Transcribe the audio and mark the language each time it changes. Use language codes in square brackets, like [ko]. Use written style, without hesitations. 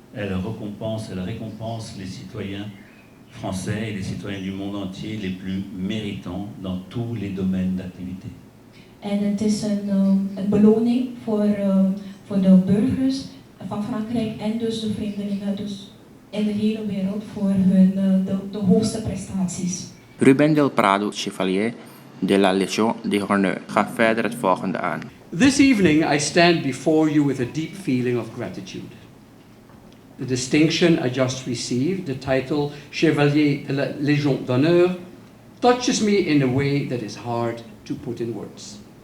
[fr] Elle récompense les citoyens français et les citoyens du monde entier les plus méritants dans tous les domaines d'activité. [nl] En het is een beloning voor de burgers van Frankrijk en dus de vreemdelingen dus in de hele wereld voor hun de hoogste prestaties. [fr] Ruben del Prado, Chevalier, de la Légion d'honneur. [nl] Ga verder het volgende aan. [en] This evening I stand before you with a deep feeling of gratitude. The distinction I just received, the title Chevalier de la Légion d'honneur, touches me in a way that is hard to put in words.